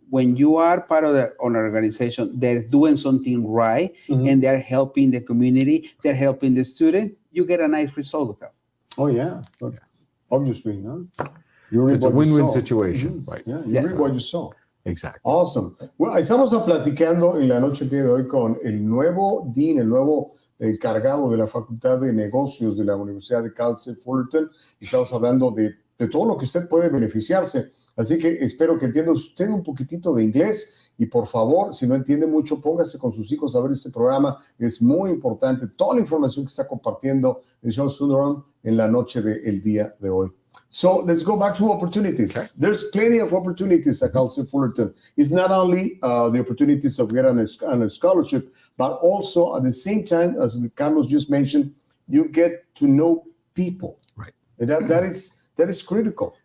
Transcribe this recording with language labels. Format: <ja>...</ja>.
<en>When you are part of an organization, they're doing something right, and they're helping the community, they're helping the student, you get a nice result with them. Oh, yeah. Obviously, no? So it's a win-win situation, right? Yeah, you read what you saw. Exactly. Awesome.</en> <es>Bueno, estamos platicando en la noche de hoy con el nuevo dean, el nuevo encargado de la Facultad de Negocios de la Universidad de Cal State Fullerton. Y estamos hablando de todo lo que usted puede beneficiarse. Así que espero que entienda usted un poquitito de inglés. Y por favor, si no entiende mucho, póngase con sus hijos a ver este programa. Es muy importante toda la información que está compartiendo el señor Sundaram en la noche del día de hoy.</es> <en>So let's go back to opportunities. Okay. There's plenty of opportunities at Cal State Fullerton. It's not only the opportunities of getting a scholarship, but also at the same time, as Carlos just mentioned, you get to know people. Right. And that is critical.</en>